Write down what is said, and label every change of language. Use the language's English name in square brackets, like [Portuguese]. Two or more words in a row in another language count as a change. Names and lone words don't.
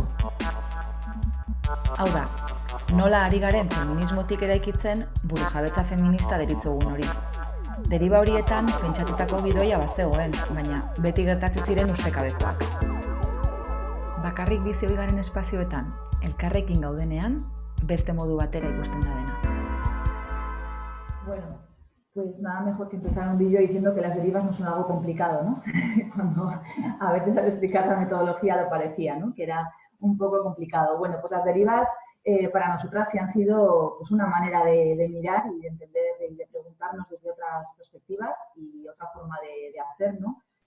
[Basque] Hau da, nola ari garen feminismotik eraikitzen burujabetza feminista deritzogun hori. Deriba horietan pentsatutako gidoia bazegoen, baina beti gertatzen ziren ustekabekoak. Bakarrik bizi ohi garen espazioetan, elkarrekin gaudenean, beste modu batera ikusten da dena. [Spanish] Bueno, pues nada mejor que empezar un vídeo diciendo que las derivas no son algo complicado, ¿no? Cuando a veces al explicar la metodología lo parecía, ¿no? Que era un poco complicado. Bueno, pues las derivas para nosotras sí han sido pues, una manera de mirar y de entender y de preguntarnos desde otras perspectivas y otra forma de hacer, ¿no?